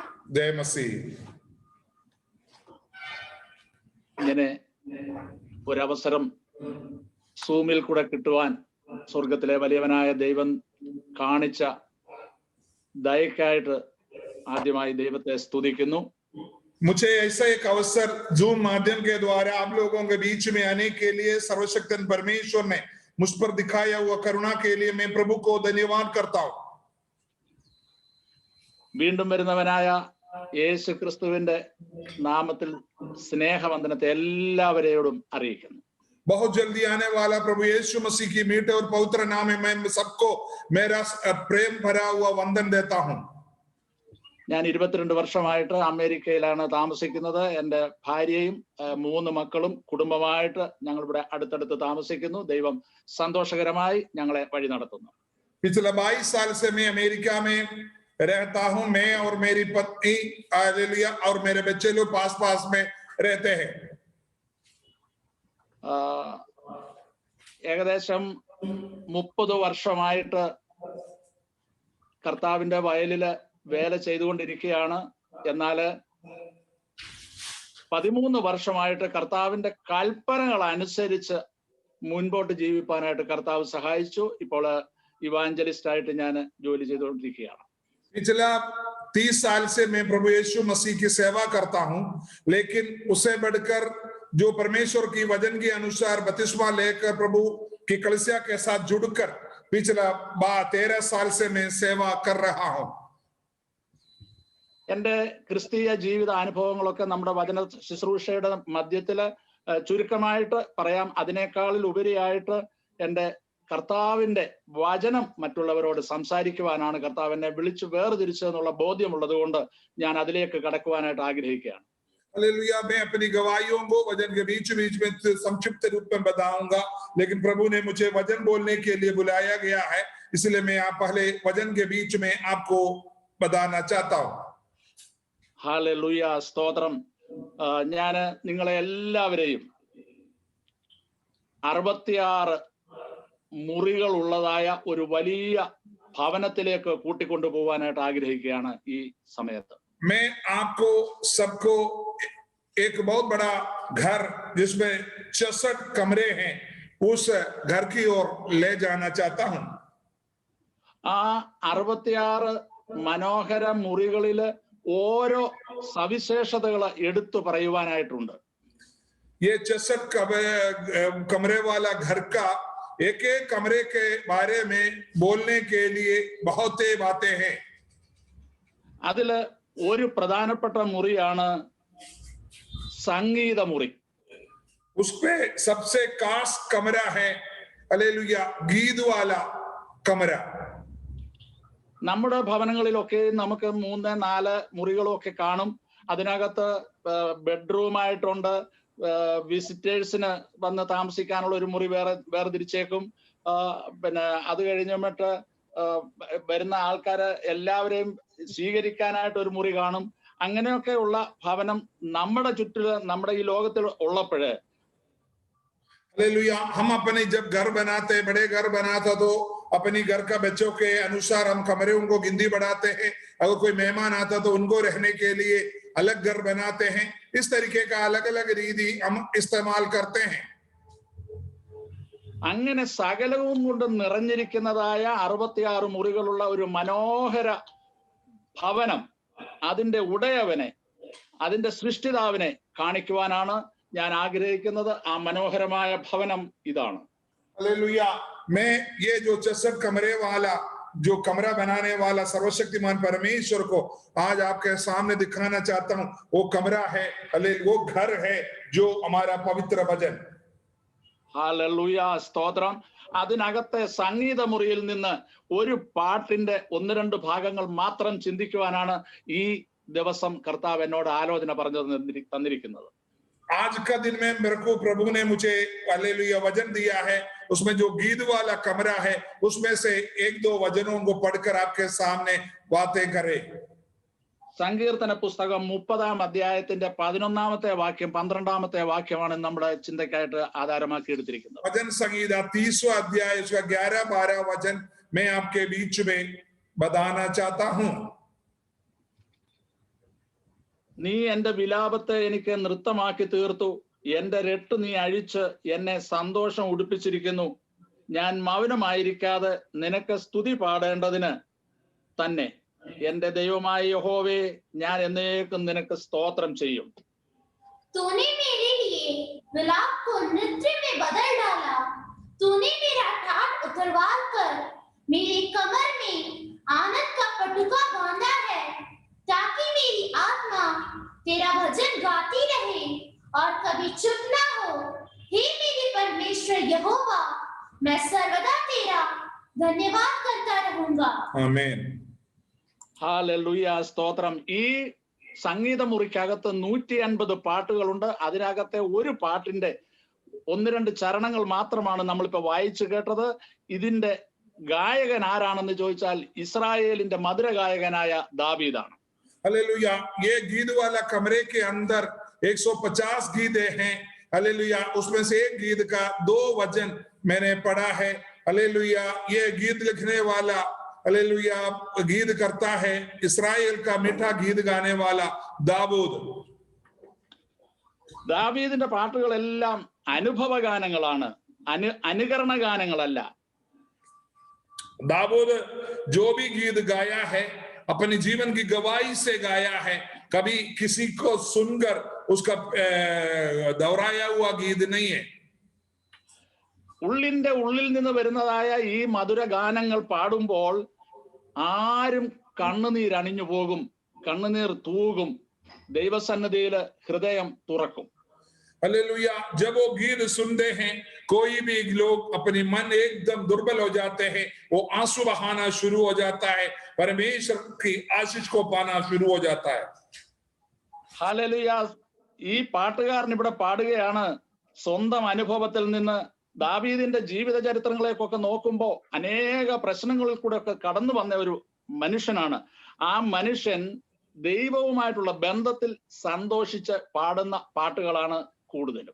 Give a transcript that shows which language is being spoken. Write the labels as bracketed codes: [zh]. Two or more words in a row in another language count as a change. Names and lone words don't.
[hi] जय मसीह। [ml] ഇങ്ങനെ ഒരവസരം സൂമിൽ കൂടെ കിട്ടുവാൻ സ്വർഗത്തിലെ വലിയവനായ ദൈവം കാണിച്ച ദയക്കായിട്ട് ആദ്യമായി ദൈവത്തെ സ്തുതിക്കുന്നു. [hi] मुझे ऐसा एक अवसर जूम माध्यम के द्वारा आप लोगों के बीच में आने के लिए सर्वशक्तिमान परमेश्वर ने मुझ पर दिखाया हुआ करुणा के लिए मैं प्रभु को धन्यवाद करता हूं. [ml] വീണ്ടും വരുന്നവനായ യേശു ക്രിസ്തുവിന്റെ നാമത്തിൽ സ്നേഹവന്ദനത്തെ എല്ലാവരെയോടും അറിയിക്കുന്നു. [hi] बहुत जल्दी आने वाला प्रभु यीशु मसीह की मीठे और पवित्र नाम में मैं सबको मेरा प्रेम भरा हुआ वंदन देता हूं. [ml] ഞാൻ 22 വർഷമായിട്ട് അമേരിക്കയിലാണ് താമസിക്കുന്നത്. എൻ്റെ ഭാര്യയും 3 മക്കളും കുടുംബമായിട്ട് ഞങ്ങൾ ഇവിടെ അടുത്തടുത്ത് താമസിക്കുന്നു. ദൈവം സന്തോഷകരമായി ഞങ്ങളെ വഴി നടത്തുന്നു. [hi] पिछले 22 साल से मैं अमेरिका में रहता हूं. मैं और मेरी पत्नी हालेलुया और मेरे बच्चे लोग पास पास में रहते हैं. [ml] ഏകദേശം 30 വർഷമായിട്ട് കർത്താവിന്റെ വയലില് വേല ചെയ്തുകൊണ്ടിരിക്കുകയാണ്. എന്നാൽ 13 വർഷമായിട്ട് കർത്താവിന്റെ കൽപ്പനകൾ അനുസരിച്ച് മുൻപോട്ട് ജീവിക്കാനായിട്ട് കർത്താവ് സഹായിച്ചു. ഇപ്പോൾ ഇവാഞ്ചലിസ്റ്റ് ആയിട്ട് ഞാൻ ജോലി ചെയ്തുകൊണ്ടിരിക്കുകയാണ്. [hi] पिछला 30 साल से मैं प्रभु यीशु मसीह की सेवा करता हूं, लेकिन उससे बढ़कर जो परमेश्वर की वचन के अनुसार बपतिस्मा लेकर प्रभु की कलीसिया के साथ जुड़कर पिछला 13 साल से मैं सेवा कर रहा हूं. [ml] എൻ്റെ ക്രിസ്തീയ ജീവിത അനുഭവങ്ങളൊക്കെ നമ്മുടെ വചന ശുശ്രൂഷയുടെ മധ്യത്തില് ചുരുക്കമായിട്ട് പറയാം. അതിനേക്കാളിൽ ഉപരിയായിട്ട് എൻ്റെ കർത്താവിന്റെ വചനം മറ്റുള്ളവരോട് സംസാരിക്കുവാനാണ് കർത്താവ് എന്നെ വിളിച്ചു വേർതിരിച്ചതെന്നുള്ള ബോധ്യമുള്ളത് കൊണ്ട് ഞാൻ അതിലേക്ക് കടക്കുവാനായിട്ട് ആഗ്രഹിക്കുകയാണ്. [hi] हालेलुया. मैं अपनी गवाहियों को वचन के बीच बीच में संक्षिप्त रूप में बताऊंगा, लेकिन प्रभु ने मुझे वचन बोलने के लिए बुलाया गया है, इसलिए मैं आप पहले वचन के बीच में आपको बताना चाहता हूं. [ml] ഹല്ലേലൂയ, സ്തോത്രം. ഞാൻ നിങ്ങളെ എല്ലാവരെയും 66 മുറികൾ ഉള്ളതായ ഒരു വലിയ ഭവനത്തിലേക്ക് കൂട്ടിക്കൊണ്ടുപോകാനായിട്ട് ആഗ്രഹിക്കുകയാണ് ഈ സമയത്ത്. [hi] मैं आपको सबको एक बहुत बड़ा घर जिसमें 66 कमरे हैं उस घर की ओर ले जाना चाहता हूं. [ml] ആ 66 മനോഹര മുറികളില് ഓരോ സവിശേഷതകൾ എടുത്തു പറയുവാനായിട്ടുണ്ട്. [hi] ये 66 कमरे वाला घर का एक एक कमरे के बारे में बोलने के लिए बहुत बातें हैं. [ml] അതില് ഒരു പ്രധാനപ്പെട്ട മുറിയാണ് സംഗീത മുറി. [hi] उसपे सबसे खास कमरा है हालेलुया गीत वाला कमरा. [ml] നമ്മുടെ ഭവനങ്ങളിലൊക്കെ നമുക്ക് 3-4 മുറികളും ഒക്കെ കാണും. അതിനകത്ത് ബെഡ്റൂമായിട്ടുണ്ട്. വിസിറ്റേഴ്സിന് വന്ന് താമസിക്കാനുള്ള ഒരു മുറി വേർതിരിച്ചേക്കും. പിന്നെ അത് കഴിഞ്ഞിട്ട് വരുന്ന ആൾക്കാര് എല്ലാവരെയും സ്വീകരിക്കാനായിട്ട് ഒരു മുറി കാണും. അങ്ങനെയൊക്കെയുള്ള ഭവനം നമ്മുടെ ചുറ്റില് നമ്മുടെ ഈ ലോകത്തിൽ ഉള്ളപ്പോഴേ [hi] हालेलुया. हम अपने जब घर बनाते बड़े घर बनाता तो अपनी घर का बच्चों के अनुसार हम कमरे उनको गिनती बढ़ाते हैं. अगर कोई मेहमान आता तो उनको रहने के लिए अलग घर बनाते हैं. इस तरीके का अलग अलग रीति हम इस्तेमाल करते हैं. [ml] അങ്ങനെ സകലവും കൊണ്ട് നിറഞ്ഞിരിക്കുന്നതായ 66 മുറികളുള്ള ഒരു മനോഹര ഭവനം അതിന്റെ ഉടയവനെ അതിന്റെ സൃഷ്ടിതാവിനെ കാണിക്കുവാനാണ് ഞാൻ ആഗ്രഹിക്കുന്നത്. ആ മനോഹരമായ ഭവനം ഇതാണ്. [hi] हालेलुया. मैं ये जो 66 कमरे वाला जो कमरा बनाने वाला सर्वशक्तिमान परमेश्वर को आज आपके सामने दिखाना चाहता हूं. वो कमरा है, वो घर है जो हमारा पवित्र वचन. [ml] ഹല്ലേലൂയ, സ്തോത്രം. അതിനകത്തെ സംഗീത മുറിയിൽ നിന്ന് ഒരു പാട്ടിന്റെ 1-2 ഭാഗങ്ങൾ മാത്രം ചിന്തിക്കുവാനാണ് ഈ ദിവസം കർത്താവ് എന്നോട് ആലോചന പറഞ്ഞു തന്നിരിക്കുന്നത്. [hi] आज का दिन में मेरे को प्रभु ने मुझे हालेलुया वचन दिया है. उसमें जो गीत वाला कमरा है उसमें से 1-2 वचनों को पढ़कर आपके सामने बातें करे. [ml] സങ്കീർത്തന പുസ്തകം 30-ാം അധ്യായത്തിന്റെ 11-ാമത്തെ വാക്യം 12-ാമത്തെ വാക്യമാണ് നമ്മുടെ ചിന്തയ്ക്കായിട്ട് ആധാരമാക്കി എടുത്തിരിക്കുന്നത്. [hi] वचन संगीता 30वां अध्याय उसका 11-12 वचन मैं आपके बीच में बताना चाहता हूं. [ml] നീ എന്റെ വിലാപത്തെ എനിക്ക് നൃത്തമാക്കി തീർത്തു. എന്റെ രട്ട് നീ അഴിച്ച് എന്നെ സന്തോഷം ഉടുപ്പിച്ചിരിക്കുന്നു. ഞാൻ മൗനമായിരിക്കാതെ നിനക്ക് സ്തുതി പാടേണ്ടതിന് തന്നെ. എന്റെ ദൈവമായ യഹോവേ, ഞാൻ എന്നേക്കും നിനക്ക് സ്തോത്രം ചെയ്യും. [hi] तूने मेरे लिए विलाप को नृत्य में बदल डाला। तूने मेरा ठाट उतरवा कर मेरी कमर में आनंद का पटुका बांधा है, ताकि मेरी आत्मा तेरा भजन गाती रहे और कभी चुप ना हो। हे मेरे परमेश्वर यहोवा, मैं सर्वदा तेरा धन्यवाद करता रहूंगा। [ml] ആമേൻ. ഹല്ലേലൂയ, സ്തോത്രം. ഈ സംഗീത മുറിക്കകത്ത് 150 പാട്ടുകളുണ്ട്. അതിനകത്തെ ഒരു പാട്ടിന്റെ 1-2 ചരണങ്ങൾ മാത്രമാണ് നമ്മളിപ്പോ വായിച്ചു കേട്ടത്. ഇതിന്റെ ഗായകൻ ആരാണെന്ന് ചോദിച്ചാൽ ഇസ്രായേലിന്റെ മധുര ഗായകനായ ദാവീദാണ്. [hi] हालेलुया. ये गीत वाला कमरे के अंदर 150 गीते हैं। हालेलुया. उसमें से एक गीत का 2 वचन मैंने पढ़ा है। हालेलुया. ये गीत लिखने वाला हालेलुया गीत करता है इस्राएल का मीठा गीत गाने वाला दाऊद. [ml] ദാവീദിന്റെ പാട്ടുകളെല്ലാം അനുഭവ ഗാനങ്ങളാണ്, അനുകരണ ഗാനങ്ങളല്ല. [hi] दाऊद जो भी गीत गाया है अपने जीवन की गवाही से गाया है, कभी किसी को सुनकर उसका दोहराया हुआ गीत नहीं है. [ml] ഉള്ളിന്റെ ഉള്ളിൽ നിന്ന് വരുന്നതായ ഈ മധുര ഗാനങ്ങൾ പാടുമ്പോൾ ആരും കണ്ണുനീർ അണിഞ്ഞു പോകും, കണ്ണുനീർ തൂകും, ദൈവസന്നിധിയില് ഹൃദയം തുറക്കും. [hi] हालेलुया. जब वो गीत सुनते हैं कोई भी लोग अपनी मन एकदम दुर्बल हो जाते हैं, वो आंसू बहाना शुरू हो जाता है, परमेश्वर की आशीष को पाना शुरू हो जाता है. [ml] ഹല്ലേലൂയ. ഈ പാട്ടുകാരൻ ഇവിടെ പാടുകയാണ് സ്വന്തം അനുഭവത്തിൽ നിന്ന്. ദാവീദിന്റെ ജീവിത ചരിത്രങ്ങളെയൊക്കെ നോക്കുമ്പോ അനേക പ്രശ്നങ്ങളിൽ കൂടെ ഒക്കെ കടന്നു വന്ന ഒരു മനുഷ്യനാണ്. ആ മനുഷ്യൻ ദൈവവുമായിട്ടുള്ള ബന്ധത്തിൽ സന്തോഷിച്ച് പാടുന്ന പാട്ടുകളാണ് കൂടുതലും.